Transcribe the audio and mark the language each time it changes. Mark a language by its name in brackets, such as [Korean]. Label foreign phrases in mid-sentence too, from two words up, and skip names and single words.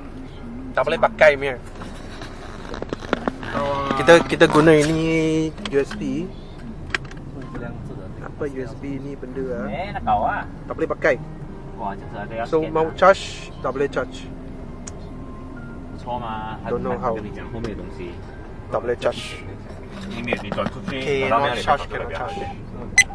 [Malay] Tak boleh pakai punya. Kita guna ini USB. Apa USB ni benda ah? Nak kau ah. Tak boleh pakai. Wah, [Chinese] 这是 ada [Malay] So mau charge tak boleh charge. [Chinese] 不错嘛。 [English] Don't know how. [Chinese] 跟你讲后面的东西。 [Malay] Tak boleh charge. [Chinese] 你没有你转出去， [English] Cannot charge.